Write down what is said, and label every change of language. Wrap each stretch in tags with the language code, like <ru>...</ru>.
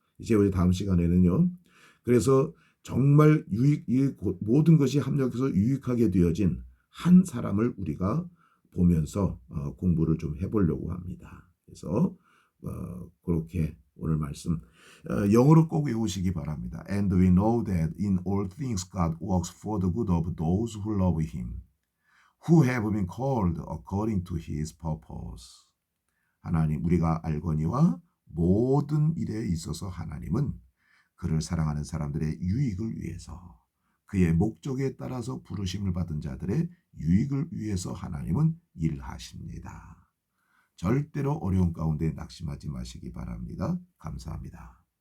<ko>이제 우리 다음 시간에는요. 그래서 정말 모든 것이 합력해서 유익하게 되어진 한 사람을 우리가 보면서 공부를 좀 해보려고 합니다. 그래서 그렇게 오늘 말씀 영어로 꼭 외우시기 바랍니다.</ko> <en>And we know that in all things God works for the good of those who love Him, who have been called according to His purpose.</en> <ko>하나님, 우리가 알거니와 모든 일에 있어서 하나님은 그를 사랑하는 사람들의 유익을 위해서, 그의 목적에 따라서 부르심을 받은 자들의 유익을 위해서 하나님은 일하십니다. 절대로 어려운 가운데 낙심하지 마시기 바랍니다. 감사합니다.</ko>